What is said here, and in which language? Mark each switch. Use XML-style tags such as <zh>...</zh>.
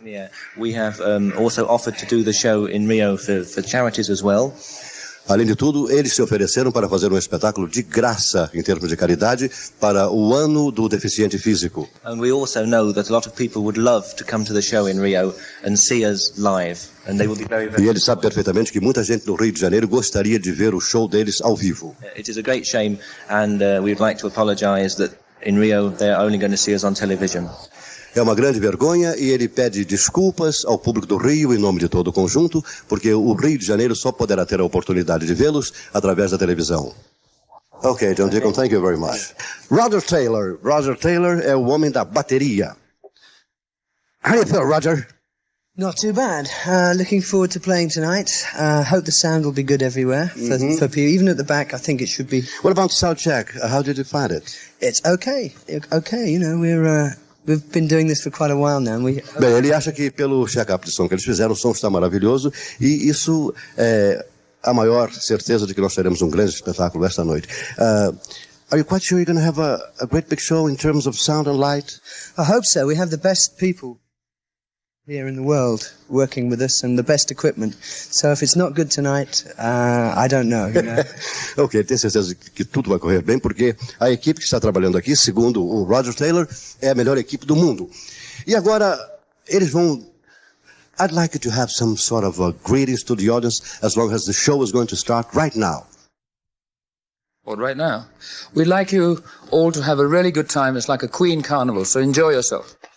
<en>Yeah, we have also offered to do the show in Rio for charities as well.</en> <pt>Além de tudo, eles se ofereceram para fazer um espetáculo de graça em termos de caridade para o ano do deficiente físico.</pt> <en>And we also know that a lot of people would love to come to the show in Rio and see us live, and they will be very, very.</en> <pt>E ele sabe perfeitamente que muita gente no Rio de Janeiro gostaria de ver o show deles ao vivo.</pt> <en>It is a great shame, and we'd like to apologize that in Rio they're only going to see us on television.</en> <pt>É uma grande vergonha e ele pede desculpas ao público do Rio em nome de todo o conjunto, porque o Rio de Janeiro só poderá ter a oportunidade de vê-los através da televisão.</pt> <en>Ok, John Deacon, thank you very much. Roger Taylor.</en> <pt>Roger Taylor é o homem da bateria.</pt> <en>How do you feel, Roger? Not too bad. Looking forward to playing tonight. Hope the sound will be good everywhere for people. Even at the back, I think it should be. What about sound check? How did you find it? It's okay. Okay, you know, we've been doing this for quite a while now.</en> <pt>Bem, ele acha que pelo check-up de som que eles fizeram, o som está maravilhoso e isso é a maior certeza de que nós teremos um grande espetáculo esta noite.</pt> <en>Are you quite sure you're going to have a great big show in terms of sound and light? I hope so. We have the best people here in the world working with us and the best equipment. So if it's not good tonight, I don't know. You know?</en> <pt>Ok, tenho certeza que tudo vai correr bem, porque a equipe que está trabalhando aqui, segundo o Roger Taylor, é a melhor equipe do mundo. E agora, eles vão...</pt> <en>I'd like you to have some sort of greetings to the audience as long as the show is going to start right now. What, right now? We'd like you all to have a really good time. It's like a Queen carnival, so enjoy yourself.</en>